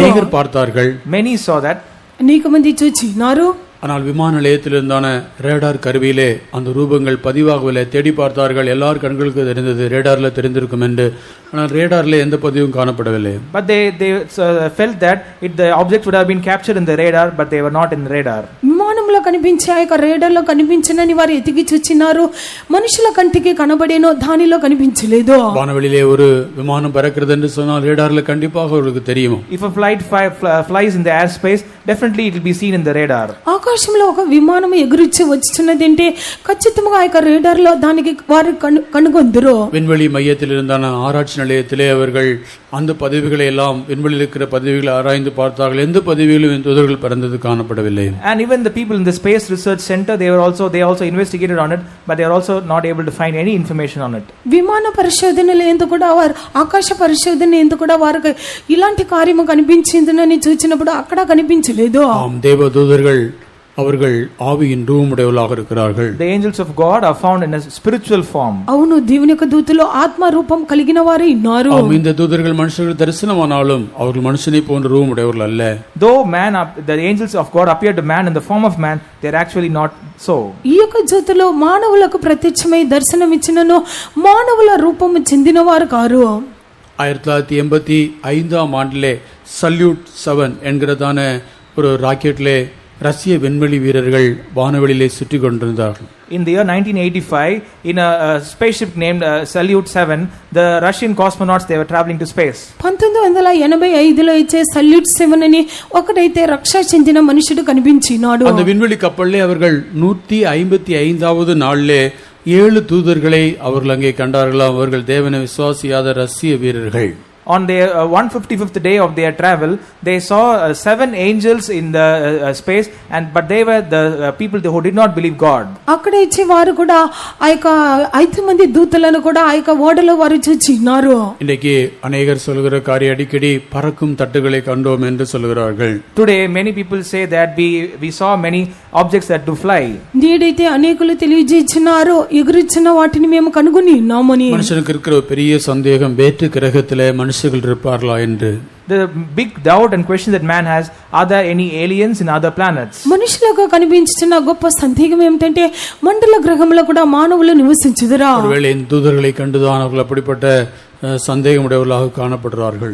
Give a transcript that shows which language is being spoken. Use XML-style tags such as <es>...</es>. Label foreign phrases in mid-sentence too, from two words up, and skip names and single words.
<ta>அநேகர் பார்த்தார்கள்.</ta> <en>Many saw that.</en> <te>అనేక మంది చూచినారు.</te> <ta>ஆனால் விமான நிலையத்திலிருந்தான ரேடார் கருவியிலே அந்த ரூபங்கள் பதிவாகவில்லை. தேடி பார்த்தார்கள், எல்லார் கண்களுக்கு தெரிந்தது, ரேடார்ல தெரிந்திருக்கும் என்று. ஆனால் ரேடார்ல எந்த பதிவும் காணப்படவில்லை.</ta> <en>But they felt that the object would have been captured in the radar, but they were not in the radar.</en> <te>విమానంలో కనిపించే ఆ యొక్క రేడార్లో కనిపించనని వారు ఎతికి చూచినారు. మనుషుల కంటికి కనబడేనో దానిలో కనిపించలేదు.</te> <ta>வானவெளியிலே ஒரு விமானம் பறக்கிறது என்று சொன்னால் ரேடார்ல கண்டிப்பாக அவர்களுக்கு தெரியும்.</ta> <en>If a flight flies in the airspace, definitely it will be seen in the radar.</en> <te>ఆకాశంలో ఒక విమానం ఎగురుచి వచ్చున్నది అంటే ఖచ్చితంగా ఆ యొక్క రేడార్లో దానికి వారు కనుగొందురు.</te> <ta>விண்வெளி மையத்தில் இருந்தான ஆராய்ச்சி நிலையத்திலே அவர்கள் அந்த பதவிகளை எல்லாம், விண்வெளியில் இருக்கிற பதவிகளை ஆராய்ந்து பார்த்தார்கள். எந்த பதவியிலும் இந்த தூதர்கள் பறந்தது காணப்படவில்லை.</ta> <en>And even the people in the Space Research Center, they also investigated on it, but they are also not able to find any information on it.</en> <te>విమాన పరిశోధనలు ఎందుకు కూడా వారు, ఆకాశ పరిశోధన ఎందుకు కూడా వారికి ఇలాంటి కార్యము కనిపించిందని చూచినప్పుడు అక్కడ కనిపించలేదు.</te> <ta>ஆம், தேவதூதர்கள் அவர்கள் ஆவியின் ரூபமுடையவர்களாக இருக்கிறார்கள்.</ta> <en>The angels of God are found in a spiritual form.</en> <te>అవును దేవుని యొక్క దూతలు ఆత్మ రూపం కలిగిన వారే ఉన్నారు.</te> <ta>இந்த தூதர்கள் மனுஷர்கள் தரிசனமானாலும் அவர்கள் மனுஷனை போன்ற ரூபமுடையவர்கள் அல்ல.</ta> <en>Though the angels of God appeared to man in the form of man, they are actually not so.</en> <te>ఈ యొక్క దూతలు మానవులకు ప్రత్యక్షమై దర్శనమిచ్చినను మానవుల రూపము చెందినవారు కారు.</te> <ta>1985 ஆண்டிலே சல்யூட் 7 என்கிறதான ஒரு ராக்கெட்டிலே ரஷ்ய விண்வெளி வீரர்கள் வானவெளியிலே சுற்றி கொண்டிருந்தார்கள்.</ta> <en>In the year 1985, in a spaceship named Salyut 7, the Russian cosmonauts, they were traveling to space.</en> <te>1985లో ఇచ్చే సల్యూట్ 7 అని ఒకడైతే రక్ష చెందిన మనుషుడు కనిపించినాడు.</te> <ta>அந்த விண்வெளி கப்பலிலே அவர்கள் 155வது நாளிலே 7 தூதர்களை அவர்கள் அங்கே கண்டார்களாம். அவர்கள் தேவனை விசுவாசியாத ரஷ்ய வீரர்கள்.</ta> <en>On their 155th day of their travel, they saw 7 angels in the space, but they were the people who did not believe God.</en> <te>అక్కడ ఇచ్చే వారు కూడా ఆ యొక్క 5 మంది దూతలను కూడా ఆ యొక్క ఓడలో వారు చూచినారు.</te> <ta>இன்னைக்கு அநேகர் சொல்கிற காரியம் அடிக்கடி பறக்கும் தட்டுகளை கண்டோம் என்று சொல்கிறார்கள்.</ta> <en>Today many people say that we saw many objects that do fly.</en> <te>నేడైతే అనేకులు తెలియజేస్తున్నారు ఎగురుచున్న వాటిని మేము కనుగొని ఉన్నామని.</te> <ta>மனுஷனுக்கு இருக்கிற ஒரு பெரிய சந்தேகம் வேற்று கிரகத்திலே மனுஷர்கள் இருப்பார்களா என்று.</ta> <en>The big doubt and question that man has, are there any aliens in other planets?</en> <te>మనుషులకు కనిపించిన గొప్ప సందేహం ఏమిటంటే మండల గ్రహంలో కూడా మానవులు నివసించుదురా?</te> <ta>ஒருவேளை இந்த தூதர்களை கண்டுதான் அவர்கள் அப்படிப்பட்ட சந்தேகமுடையவர்களாக காணப்படுகிறார்கள்.</ta>